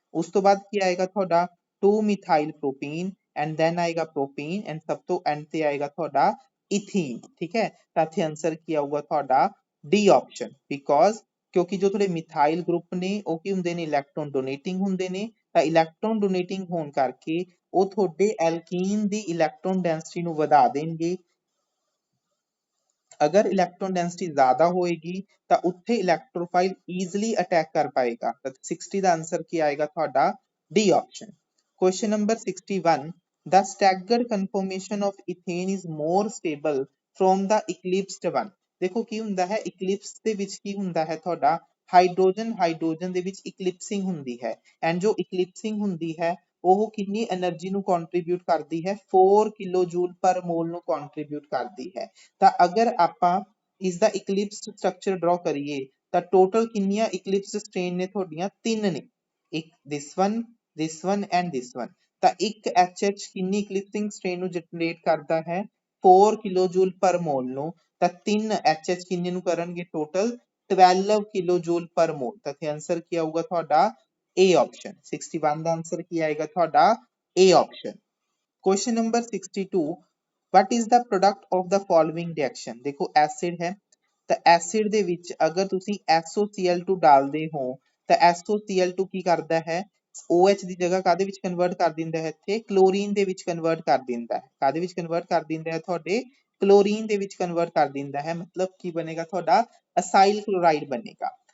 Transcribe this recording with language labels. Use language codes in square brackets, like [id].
[pa] ਉਸ ਤੋਂ ਬਾਅਦ ਕੀ ਆਏਗਾ ਤੁਹਾਡਾ 2 ਮਿਥਾਈਲ ਪ੍ਰੋਪੀਨ ਐਂਡ ਦੈਨ ਆਏਗਾ ਪ੍ਰੋਪੀਨ ਐਂਡ ਸਭ ਤੋਂ ਐਂਡ ਤੇ ਆਏਗਾ ਤੁਹਾਡਾ ਇਥੀਨ। ਠੀਕ ਹੈ, ਤਾਂ ਇੱਥੇ ਆਂਸਰ ਕੀ ਆਊਗਾ ਤੁਹਾਡਾ ਡੀ ਆਪਸ਼ਨ ਬਿਕੋਜ਼ ਕਿਉਂਕਿ ਜੋ ਤੁਹਾਡੇ ਮਿਥਾਈਲ ਗਰੁੱਪ ਨੇ ਉਹ ਕੀ ਹੁੰਦੇ ਨੇ ਇਲੈਕਟ੍ਰੋਨ ਡੋਨੇਟਿੰਗ ਹੁੰਦੇ ਨੇ ਤਾਂ ਇਲੈਕਟ੍ਰੋਨ ਡੋਨੇਟਿੰਗ ਹੋਣ ਕਰਕੇ ਉਹ ਤੁਹਾਡੇ ਐਲਕੀਨ ਦੀ ਇਲੈਕਟ੍ਰੋਨ ਡੈਂਸਿਟੀ ਨੂੰ ਵਧਾ ਦੇਣਗੇ। [hi] अगर इलेक्ट्रॉन डेंसिटी ज्यादा होएगी तो उत्थे इलेक्ट्रोफाइल ईजिली अटैक कर पाएगा। तो 60 का आंसर की आएगा [pa] ਤੁਹਾਡਾ [hi] D option. [en] Question number 61 the staggered conformation of ethane is more stable from the eclipsed one। [pa] देखो ਕੀ ਹੁੰਦਾ ਹੈ ਇਕਲਿਪਸ ਦੇ ਵਿੱਚ ਕੀ ਹੁੰਦਾ ਹੈ ਤੁਹਾਡਾ ਹਾਈਡਰੋਜਨ ਦੇ ਵਿੱਚ ਇਕਲਿਪਸਿੰਗ ਹੁੰਦੀ ਹੈ ਐਂਡ ਜੋ ਇਕਲਿਪਸਿੰਗ ਹੁੰਦੀ ਹੈ ਉਹ ਕਿੰਨੀ એનર્ਜੀ ਨੂੰ ਕੰਟਰੀਬਿਊਟ ਕਰਦੀ ਹੈ 4 ਕਿਲੋ ਜੂਲ ਪਰ ਮੋਲ ਨੂੰ ਕੰਟਰੀਬਿਊਟ ਕਰਦੀ ਹੈ। ਤਾਂ ਅਗਰ ਆਪਾਂ ਇਸ ਦਾ ਇਕਲਿਪਸ ਸਟਰਕਚਰ ਡਰਾ ਕਰੀਏ ਤਾਂ ਟੋਟਲ ਕਿੰਨੀਆਂ ਇਕਲਿਪਸ ਸਟ੍ਰੇਨ ਨੇ ਤੁਹਾਡੀਆਂ 3 ਨੇ, ਇੱਕ [en] this one and this one। [pa] ਤਾਂ ਇੱਕ HH ਕਿੰਨੀ ਇਕਲਿਪਸਿੰਗ ਸਟ੍ਰੇਨ ਨੂੰ ਜਨਰੇਟ ਕਰਦਾ ਹੈ 4 ਕਿਲੋ ਜੂਲ ਪਰ ਮੋਲ ਨੂੰ ਤਾਂ 3 HH ਕਿੰਨੇ ਨੂੰ ਕਰਨਗੇ ਟੋਟਲ 12 ਕਿਲੋ ਜੂਲ ਪਰ ਮੋਲ। ਤਾਂ ਇੱਥੇ ਆਂਸਰ ਕੀ ਆਊਗਾ ਤੁਹਾਡਾ A ਆਪਸ਼ਨ। 61 ਦਾ ਆਂਸਰ ਕੀ ਆਏਗਾ ਤੁਹਾਡਾ A option. [en] Question number 62 what is the product of the following reaction। [hi] देखो एसिड है [pa] ਤਾਂ ਐਸਿਡ ਦੇ ਵਿੱਚ ਅਗਰ ਤੁਸੀਂ SOCl2 ਡਾਲਦੇ ਹੋ ਤਾਂ SOCl2 ਕੀ ਕਰਦਾ ਹੈ OH ਦੀ ਜਗ੍ਹਾ ਕਾਦੇ ਵਿੱਚ ਕਨਵਰਟ ਕਰ ਦਿੰਦਾ ਹੈ ਇੱਥੇ ਕਲੋਰੀਨ ਦੇ ਵਿੱਚ ਕਨਵਰਟ ਕਰ ਦਿੰਦਾ ਹੈ। ਕਾਦੇ ਵਿੱਚ ਕਨਵਰਟ ਕਰ ਦਿੰਦਾ ਹੈ ਤੁਹਾਡੇ ਕਲੋਰੀਨ ਦੇ ਵਿੱਚ ਕਨਵਰਟ ਕਰ ਦਿੰਦਾ ਹੈ ਮਤਲਬ ਕੀ ਬਣੇਗਾ ਤੁਹਾਡਾ ਅਸਾਈਲ ਕਲੋਰਾਈਡ ਬਣੇਗਾ।